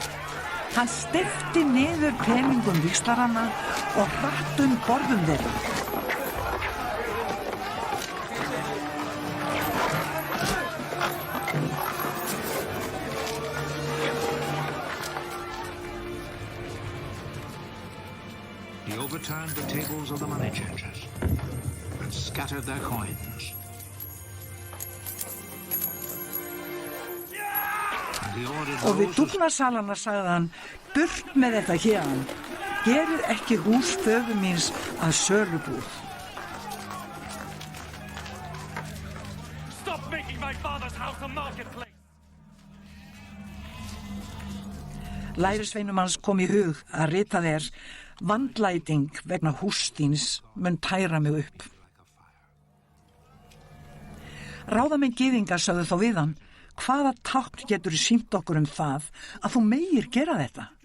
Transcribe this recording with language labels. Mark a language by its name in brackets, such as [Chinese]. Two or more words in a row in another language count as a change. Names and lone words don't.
[Icelandic] Hann steypti niður peningum víxlaranna og hratt borðum þeirra. [English] He overturned the tables of the money changers and scattered their coins. [Icelandic] Og við dúfnasalana sagði hann, burt með þetta héðan, gerið ekki hús föður míns að sölubúð. [English] Stop making my father's house a marketplace! [Icelandic] Lærisveinum hans kom í hug að rita þér, vandlæting vegna húss þíns mun tæra mig upp. Ráðamenn gyðinga sögðu þó við hann, hvaða tákn getur sýnt okkur það að þú megir gera þetta?